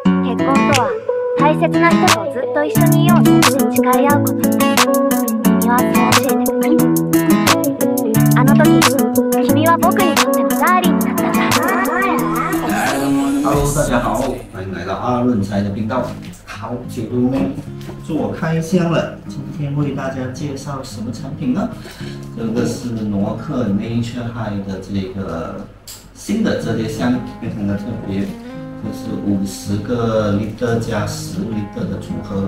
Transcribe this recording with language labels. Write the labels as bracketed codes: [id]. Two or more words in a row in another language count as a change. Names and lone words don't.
[ja] 結婚とは大切な人とずっと一緒にいようと誓い合うこと。君はそう教えてくれた。あの時君は僕にとってのダーリンになったんだ。 [zh] Hello， 大家好，欢迎来到阿润财的频道。好久都没做开箱了，今天为大家介绍什么产品呢？这个是诺克 Nature High 的这个新的折叠箱，非常的特别，这是50个 liter 加10 liter 的组合。